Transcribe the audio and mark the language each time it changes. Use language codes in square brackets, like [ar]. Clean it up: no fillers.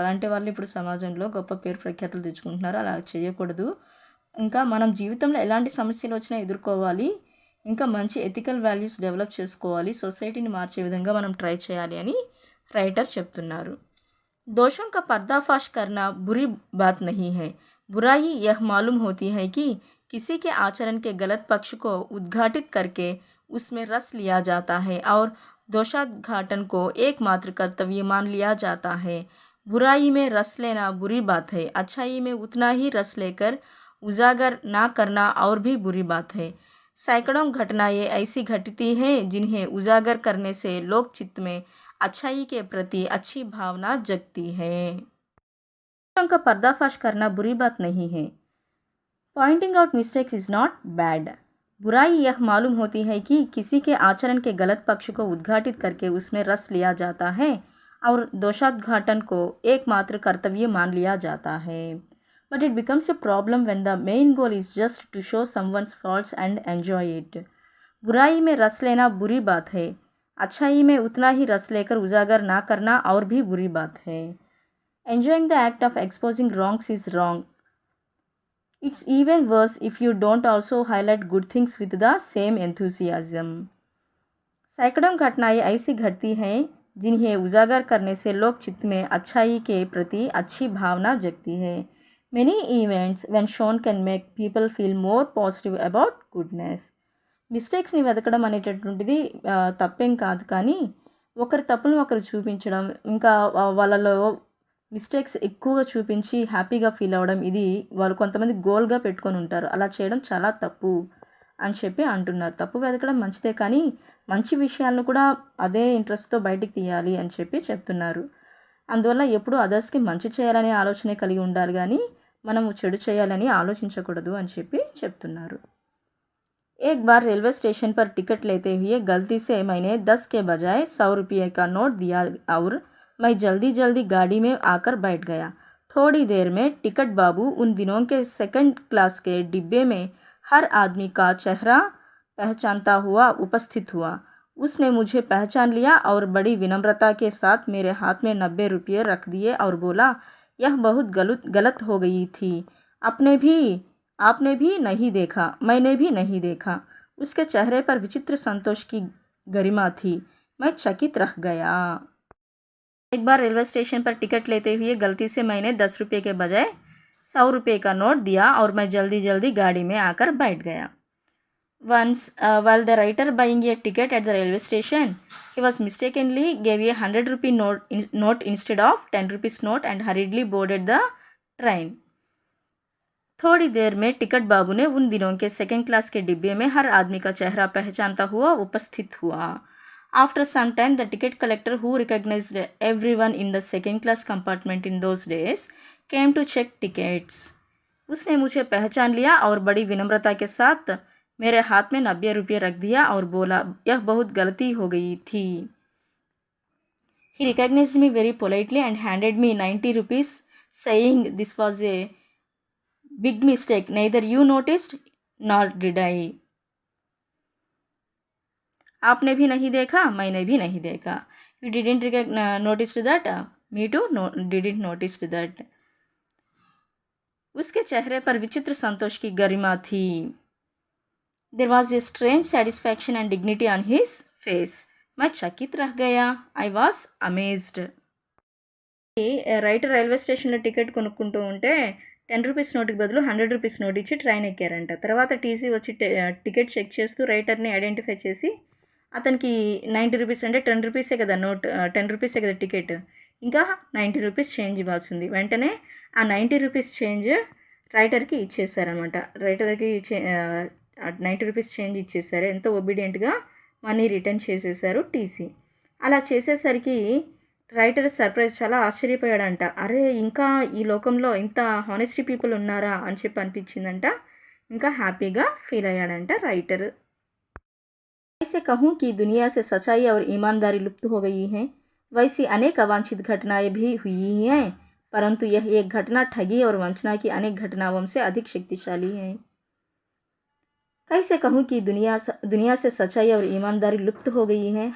[te] అలాంటి వాళ్ళు ఇప్పుడు సమాజంలో గొప్ప పేరు ప్రఖ్యాతులు తెచ్చుకుంటున్నారు. అలా చేయకూడదు. ఇంకా మనం జీవితంలో ఎలాంటి సమస్యలు వచ్చినా ఎదుర్కోవాలి. ఇంకా మంచి ఎథికల్ వాల్యూస్ డెవలప్ చేసుకోవాలి. సొసైటీని మార్చే విధంగా మనం ట్రై చేయాలి అని రైటర్ చెప్తున్నారు. [hi] दोषों का पर्दाफाश करना बुरी बात नहीं है. बुराई यह मालूम होती है कि किसी के आचरण के गलत पक्ष को उद्घाटित करके उसमें रस लिया जाता है और दोषाघाटन को एकमात्र कर्तव्य मान लिया जाता है. बुराई में रस लेना बुरी बात है. अच्छाई में उतना ही रस लेकर उजागर ना करना और भी बुरी बात है. सैकड़ों घटनाएं ऐसी घटती हैं जिन्हें उजागर करने से लोक चित्त में अच्छाई के प्रति अच्छी भावना जगती है. दोषों का पर्दाफाश करना बुरी बात नहीं है. [en] Pointing out mistakes is not bad. [hi] बुराई यह मालूम होती है कि किसी के आचरण के गलत पक्ष को उद्घाटित करके उसमें रस लिया जाता है और दोषाघाटन को एकमात्र कर्तव्य मान लिया जाता है. [en] But it becomes a problem when the main goal is just to show someone's faults and enjoy it. [hi] बुराई में रस लेना बुरी बात है. अच्छाई में उतना ही रस लेकर उजागर ना करना और भी बुरी बात है. [en] Enjoying the act of exposing wrongs is wrong. It's even worse if you don't also highlight good things with the same enthusiasm. [hi] सैकड़ों घटनाएं ऐसी घटती हैं जिन्हें उजागर करने से लोक चित्त में अच्छाई के प्रति अच्छी भावना जगती है. [en] Many events when shown can make people feel more positive about goodness. [te] మిస్టేక్స్ని వెతకడం అనేటటువంటిది తప్పేం కాదు, కానీ ఒకరి తప్పులను ఒకరు చూపించడం, ఇంకా వాళ్ళలో మిస్టేక్స్ ఎక్కువగా చూపించి హ్యాపీగా ఫీల్ అవ్వడం, ఇది వాళ్ళు కొంతమంది గోల్గా పెట్టుకొని ఉంటారు. అలా చేయడం చాలా తప్పు అని చెప్పి అంటున్నారు. తప్పు వెతకడం మంచిదే, కానీ మంచి విషయాలను కూడా అదే ఇంట్రెస్ట్తో బయటికి తీయాలి అని చెప్పి చెప్తున్నారు. అందువల్ల ఎప్పుడూ అదర్స్కి మంచి చేయాలనే ఆలోచనే కలిగి ఉండాలి, కానీ మనము చెడు చేయాలని ఆలోచించకూడదు అని చెప్పి చెప్తున్నారు. [hi] एक बार रेलवे स्टेशन पर टिकट लेते हुए गलती से मैंने 10 के बजाय 100 रुपये का नोट दिया और मैं जल्दी जल्दी गाड़ी में आकर बैठ गया. थोड़ी देर में टिकट बाबू उन दिनों के सेकंड क्लास के डिब्बे में हर आदमी का चेहरा पहचानता हुआ उपस्थित हुआ. उसने मुझे पहचान लिया और बड़ी विनम्रता के साथ मेरे हाथ में 90 रुपये रख दिए और बोला, यह बहुत गलत हो गई थी. आपने भी नहीं देखा, मैंने भी नहीं देखा. उसके चेहरे पर विचित्र संतोष की गरिमा थी. मैं चकित रह गया. एक बार रेलवे स्टेशन पर टिकट लेते हुए गलती से मैंने 10 रुपये के बजाय 100 रुपये का नोट दिया और मैं जल्दी जल्दी गाड़ी में आकर बैठ गया. [en] Once, while the writer buying a ticket at the railway station, he was mistakenly gave a 100 rupee note instead of 10 rupees note and hurriedly boarded the train. [hi] थोड़ी देर में टिकट बाबू ने उन दिनों के सेकंड क्लास के डिब्बे में हर आदमी का चेहरा पहचानता हुआ उपस्थित हुआ. [en] After some time, the ticket collector, who recognized everyone in the second class compartment in those days, came to check tickets. [hi] उसने मुझे पहचान लिया और बड़ी विनम्रता के साथ मेरे हाथ में 90 रुपये रख दिया और बोला, यह बहुत गलती हो गई थी. [en] He recognized me very politely and handed me 90 rupees, saying this was a big mistake. Neither you noticed nor did I. [hi] आपने भी नहीं देखा, मैंने भी नहीं देखा. [en] You didn't notice that. Me too didn't notice that. [hi] उसके चेहरे पर विचित्र संतोष की गरिमा थी. [en] There was a strange satisfaction and dignity on his face. [hi] मैं चकित रह गया. [en] I was amazed. [te] Writer railway స్టేషన్లో టికెట్ కొనుక్కుంటూ ఉంటే 10 రూపీస్ నోటుకి బదులు 100 రూపీస్ నోట్ ఇచ్చి ట్రైన్ ఎక్కారంట. తర్వాత టీసీ వచ్చి టికెట్ చెక్ చేస్తూ రైటర్ని ఐడెంటిఫై చేసి అతనికి 90 రూపీస్ అంటే 10 రూపీసే కదా నోట్, 10 రూపీసే కదా టికెట్, ఇంకా 90 రూపీస్ చేంజ్ ఇవ్వాల్సింది. వెంటనే ఆ 90 రూపీస్ చేంజ్ రైటర్కి ఇచ్చేసారనమాట. రైటర్కి 90 రూపీస్ చేంజ్ ఇచ్చేసారు. ఎంతో ఒబీడియంట్గా మనీ రిటర్న్ చేసేసారు టీసీ. అలా చేసేసరికి రైటర్ సర్ప్రైజ్, చాలా ఆశ్చర్యపోయాడంట. అరే, ఇంకా ఈ లోకంలో ఇంత హానెస్టీ పీపుల్ ఉన్నారా అని చెప్పి అనిపించిందంట. ఇంకా హ్యాపీగా ఫీల్ అయ్యాడంట రైటర్. [hi] ऐसे कहूँ कि दुनिया से सच्चाई और ईमानदारी लुप्त हो गई है, वैसी अनेक अवांछित घटनाएं भी हुई हैं, परंतु यह एक घटना ठगी और वंचना की अनेक घटनाओं से अधिक शक्तिशाली है. कैसे कहूँ कि दुनिया से सच्चाई और ईमानदारी लुप्त हो गई है.